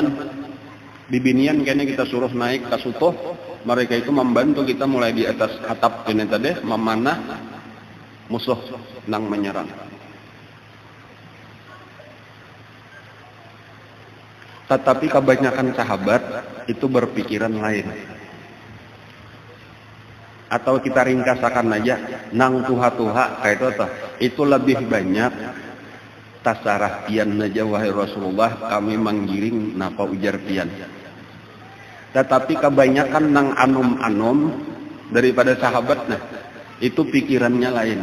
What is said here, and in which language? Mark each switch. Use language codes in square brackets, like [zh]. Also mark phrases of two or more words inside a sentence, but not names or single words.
[id] Bibinian kayaknya kita suruh naik ke sutoh, mereka itu membantu kita mulai di atas atap ini tadi memanah musuh nang menyerang. Tetapi kebanyakan sahabat itu berpikiran lain. Atau kita ringkasakan aja, nang tuha-tuha kayak itu lebih banyak tasarah pian aja wahai Rasulullah, kami menggiring napa ujar pian. Tetapi kebanyakan nang anum-anum daripada sahabat, nah itu pikirannya lain.